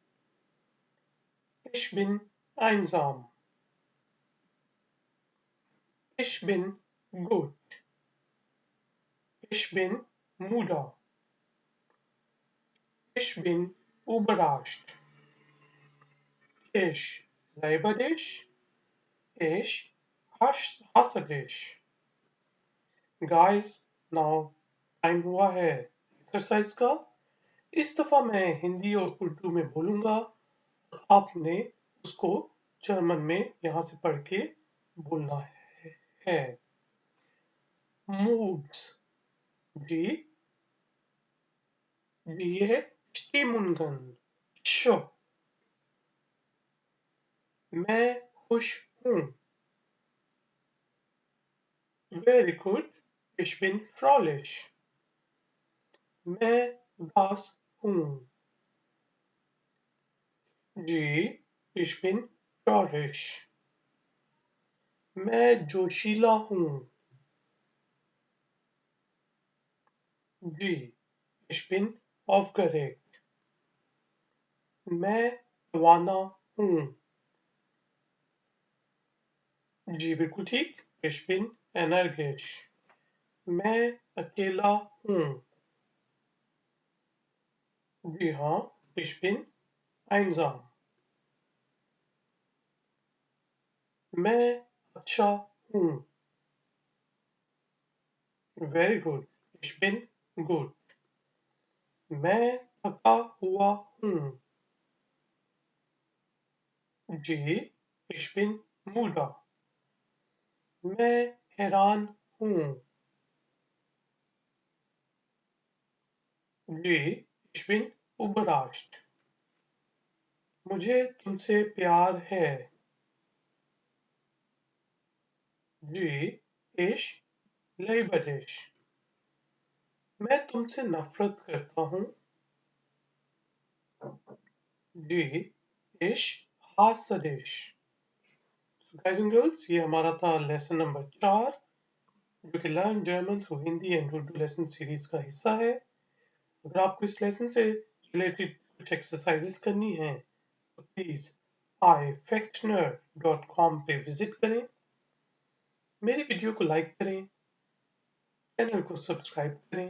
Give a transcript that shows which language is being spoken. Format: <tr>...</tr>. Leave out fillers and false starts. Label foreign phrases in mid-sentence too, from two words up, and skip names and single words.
<de>Ich bin einsam. Ich bin gut. Ich bin müde. Ich bin überrascht. Ich liebe dich. Ich हासगेश।</de> <hi>गाइस,</hi> <en>now time</en> <hi>हुआ है एक्सरसाइज का। इस दफा मैं हिंदी और उर्दू में बोलूंगा, आपने उसको जर्मन में यहाँ से पढ़ के बोलना है। मूड्स, जी जी, ये है स्टिमुंगन। शो, मैं खुश हूँ।</hi> <en>very good,</en> <de>ich bin fröhlich।</de> <hi>मैं उदास हूँ। जी,</hi> <de>ich bin traurig।</de> <hi>मैं जोशीला हूँ। जी,</hi> <de>ich bin aufgeregt।</de> <hi>मैं रवाना हूँ। जी बिल्कुल ठीक,</hi> <de>ich bin energisch।</de> <hi>मैं अकेला हूँ। जी हाँ,</hi> <de>ich bin einsam।</de> <hi>मैं अच्छा हूँ।</hi> <en>very good,</en> <de>ich bin gut।</de> <hi>मैं थका हुआ हूँ। जी,</hi> <de>ich bin müde।</de> <hi>मैं हैरान हूँ। जी,</hi> <de>ich bin überrascht।</de> <hi>मुझे तुमसे प्यार है। जी,</hi> <de>ich liebe dich।</de> <hi>मैं तुमसे नफरत करता हूँ। जी,</hi> <de>ich hasse dich।</de> <en>guys and girls,</en> <hi>ये हमारा था</hi> <en>lesson number 4,</en> <hi>जो कि</hi> <en>learn German through Hindi and Urdu lesson series</en> <hi>का हिस्सा है। अगर आपको इस लेसन से रिलेटेड कुछ एक्सरसाइजेस करनी है तो प्लीज ifactioner.com पे विजिट करें, मेरी वीडियो को लाइक करें, चैनल को सब्सक्राइब करें।</hi>